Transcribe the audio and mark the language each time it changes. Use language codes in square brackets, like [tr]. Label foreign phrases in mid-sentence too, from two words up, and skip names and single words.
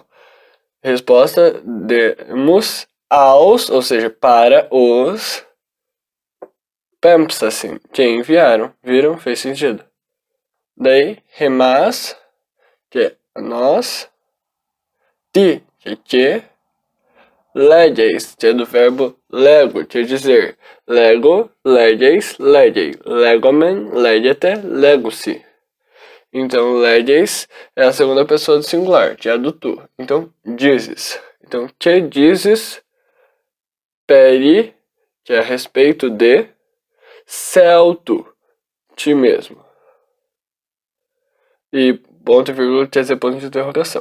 [pt] Resposta, demos aos, ou seja, para os Pempsasim, que enviaram. Viram? Fez sentido. Daí, remas, que é nós. Ti, que é legeis, que é do verbo lego, quer dizer lego, [el] λέγεις, λέγει, λέγομεν, λέγετε, λέγουσι. [pt] Então, legeis é a segunda pessoa do singular, que é a do tu. Então, dizes. Então, que dizes peri, que é a respeito de celto, ti mesmo. E ponto e vírgula quer dizer ponto de interrogação.